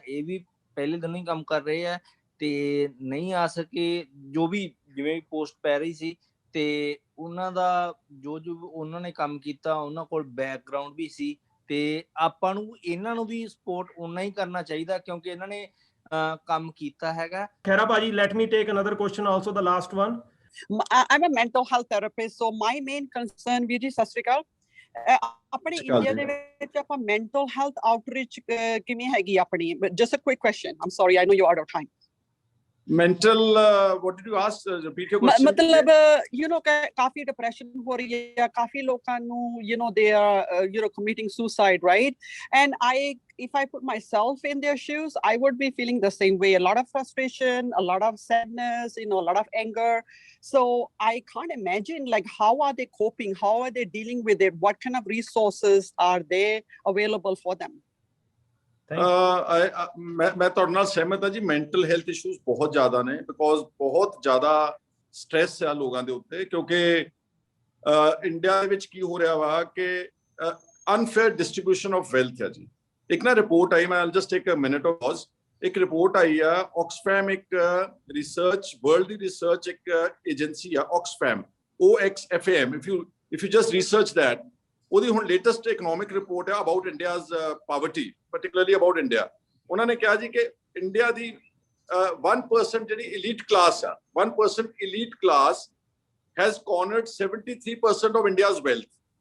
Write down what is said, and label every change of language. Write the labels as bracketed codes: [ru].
[pa] ਇਹ ਵੀ ਪਹਿਲੇ ਦਿਨ ਹੀ ਕੰਮ ਕਰ ਰਹੇ ਆ ਤੇ ਨਹੀਂ ਆ ਸਕੇ, ਜੋ ਵੀ ਜਿਵੇਂ ਪੋਸਟ ਪੈ ਰਹੀ ਸੀ, ਤੇ ਉਹਨਾਂ ਦਾ ਜੋ ਉਹਨਾਂ ਨੇ ਕੰਮ ਕੀਤਾ, ਉਹਨਾਂ ਕੋਲ ਬੈਕਗਰਾਉਂਡ ਵੀ ਸੀ, ਤੇ ਆਪਾਂ ਨੂੰ ਇਹਨਾਂ ਨੂੰ ਵੀ ਸਪੋਰਟ ਓਨਾ ਹੀ ਕਰਨਾ ਚਾਹੀਦਾ ਕਿਉਂਕਿ ਇਹਨਾਂ ਨੇ ਕੰਮ ਕੀਤਾ ਹੈਗਾ। [en] Khaira Paji, let me take another question also, the last one. I'm a mental health therapist, so my main concern, [pa] Veer ji, ਸਤਿ ਸ਼੍ਰੀ ਅਕਾਲ, ਆਪਣੇ ਇੰਡੀਆ ਦੇ ਵਿੱਚ ਆਪਾਂ ਮੈਂਟਲ ਹੈਲਥ ਆਊਟਰੀਚ ਕਿਵੇਂ ਹੈਗੀ ਆਪਣੀ? [en] Just a quick question. I'm sorry, I know you're out of time. Mental, what did you ask? Repeat your question. [hi] मतलब काफी डिप्रेशन हो रही है, काफी लोगों ਨੂੰ [en] they are committing suicide, right? And if I put myself in their shoes, I would be feeling the same way. A lot of frustration, a lot of sadness, a lot of anger. So I can't imagine, like, how are they coping? How are they dealing with it? What kind of resources are there available for them? [pa] ਮੈਂ ਤੁਹਾਡੇ ਨਾਲ ਸਹਿਮਤ ਹਾਂ ਜੀ। Mental health issues ਬਹੁਤ ਜ਼ਿਆਦਾ ਨੇ, because ਬਹੁਤ ਜ਼ਿਆਦਾ ਸਟ੍ਰੈਸ ਆ ਲੋਕਾਂ ਦੇ ਉੱਤੇ, ਕਿਉਂਕਿ ਇੰਡੀਆ ਦੇ ਵਿੱਚ ਕੀ ਹੋ ਰਿਹਾ ਵਾ ਕਿ ਅਨਫੇਅਰ ਡਿਸਟ੍ਰੀਬਿਊਸ਼ਨ ਆਫ ਵੈਲਥ ਹੈ ਜੀ। ਇੱਕ ਨਾ ਰਿਪੋਰਟ ਆਈ, ਮੈਂ ਜਸਟ ਇੱਕ ਮਿੰਟ ਆਫ ਪੌਜ਼। ਇੱਕ ਰਿਪੋਰਟ ਆਈ ਆ, ਆਕਸਫੈਮ ਇੱਕ ਰਿਸਰਚ, ਵਰਲਡ ਦੀ ਰਿਸਰਚ ਇੱਕ ਏਜੰਸੀ ਆ, ਆਕਸਫੈਮ, OXFAM, [en] if you just research that, [pa] ਉਹਦੀ ਹੁਣ ਲੇਟੈਸਟ ਇਕਨੋਮਿਕ ਰਿਪੋਰਟ ਹੈ about India's poverty, particularly about India. ਉਹਨਾਂ ਨੇ ਕਿਹਾ ਜੀ ਕਿ ਇੰਡੀਆ ਦੀ 1% ਜਿਹੜੀ elite class ਆ, [en] 1% elite class has cornered 73% of India's wealth.